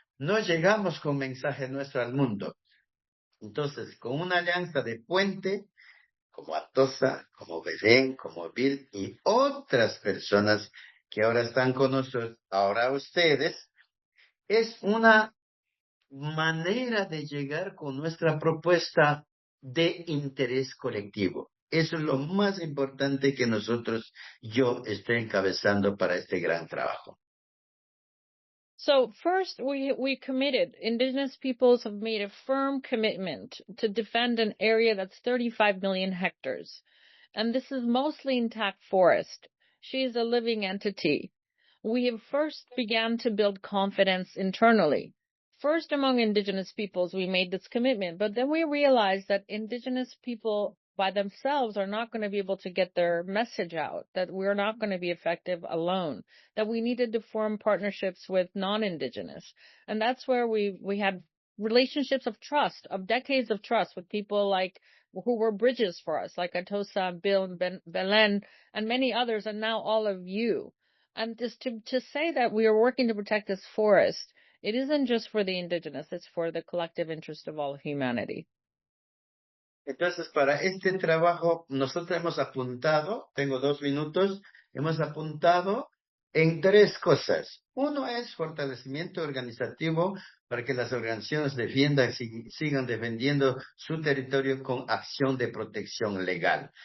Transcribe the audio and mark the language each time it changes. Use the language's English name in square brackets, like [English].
[Spanish] no llegamos con mensaje nuestro al mundo. Entonces, con una alianza de puente, como Atosa, como Belén, como Bill y otras personas que ahora están con nosotros, ahora ustedes, es una manera de llegar con nuestra propuesta de interés colectivo. Eso es lo más importante que yo estoy encabezando para este gran trabajo. [English] So first, we committed. Indigenous peoples have made a firm commitment to defend an area that's 35 million hectares. And this is mostly intact forest. She is a living entity. We have first began to build confidence internally. First among Indigenous peoples, we made this commitment, but then we realized that Indigenous people by themselves are not going to be able to get their message out, that we're not going to be effective alone, that we needed to form partnerships with non-Indigenous. And that's where we had relationships of trust, of decades of trust with people like who were bridges for us, like Atosa, Bill, Belen, and many others, and now all of you. And just to say that we are working to protect this forest, it isn't just for the indigenous, it's for the collective interest of all humanity. [Spanish] Entonces, para este trabajo, nosotros hemos apuntado, tengo 2 minutos, hemos apuntado en 3 cosas. Uno es fortalecimiento organizativo para que las organizaciones sigan defendiendo su territorio con acción de protección legal.